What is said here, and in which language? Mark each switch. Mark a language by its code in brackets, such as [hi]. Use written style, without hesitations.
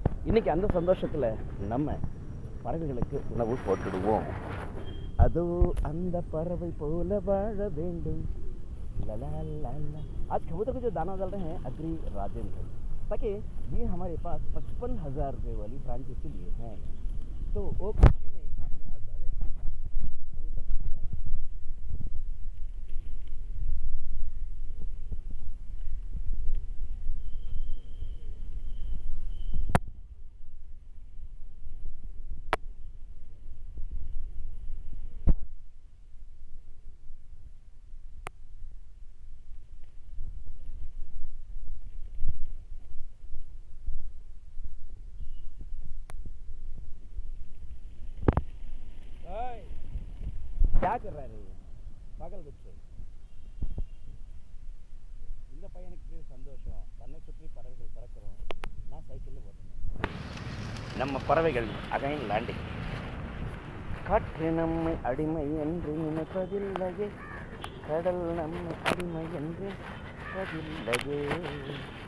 [ta] இன்றைக்கி அந்த சந்தோஷத்தில் நம்ம பறவைகளுக்கு உணவு போட்டுடுவோம். அதோ அந்த பறவை போல வாழ வேண்டும். [hi] आज कबूतर को जो दाना डाल रहे हैं अग्री राजेंद्र, ताकि ये हमारे पास 55,000 रुपये वाली फ्रांचाइजी लिए हैं, तो वो खुशी में हमने आज डाले कबूतर. क्या कर रहा है पागल बच्चे? [ta] இந்த பையனுக்கு சந்தோஷம், தன்னை சுற்றி பறவைகள் பறக்கிறோம், நான் சைக்கிளில் ஓட்டணும். நம்ம பறவைகள் [en] Again landing. [ta] காற்று நம்மை அடிமை என்று நினைப்பதில்லையே, கடல் நம்மை அடிமை என்று நினைப்பதில்லையே.